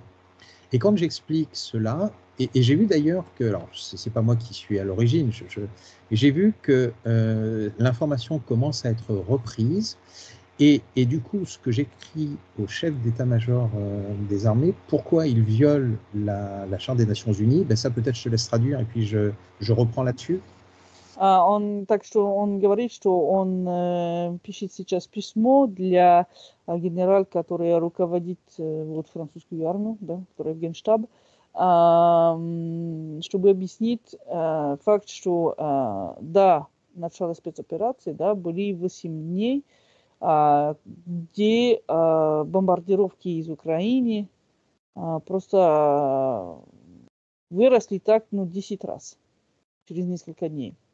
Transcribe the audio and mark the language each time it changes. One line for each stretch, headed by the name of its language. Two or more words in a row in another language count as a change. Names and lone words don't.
French: Et quand j'explique cela, et j'ai vu d'ailleurs que, alors c'est pas moi qui suis à l'origine, j'ai vu que l'information commence à être reprise, et du coup, ce que j'écris au chef d'état-major des armées, pourquoi il viole la Charte des Nations Unies, ben ça peut-être je te laisse traduire, et puis je reprends là-dessus.
Russian: Так что он говорит, что он пишет сейчас письмо для генерала, который руководит вот французскую армию, да, которая в Генштаб, чтобы объяснить факт, что до начала спецоперации, да, были 8 дней, где бомбардировки из Украины просто выросли так, 10 раз через несколько дней.